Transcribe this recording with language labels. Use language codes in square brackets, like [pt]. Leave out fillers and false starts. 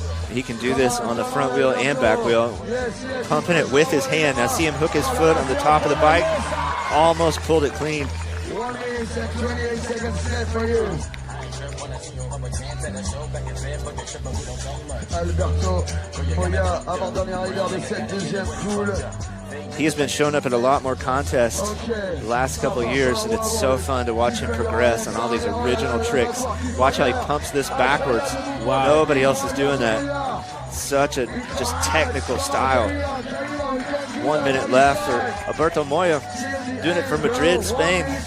[en] He can do this on the front wheel and back wheel, pumping it with his hand. Now see him hook his foot on the top of the bike. Almost pulled it clean. 1 minute and 28 seconds left for you. [fr] Alberto Moya, avant-dernier arriveur de cette deuxième poule. [en] He has been showing up at a lot more contests the last couple of years, and it's so fun to watch him progress on all these original tricks. Watch how he pumps this backwards. Wow. Nobody else is doing that. Such a just technical style. 1 minute left for Alberto Moya, doing it from Madrid, Spain.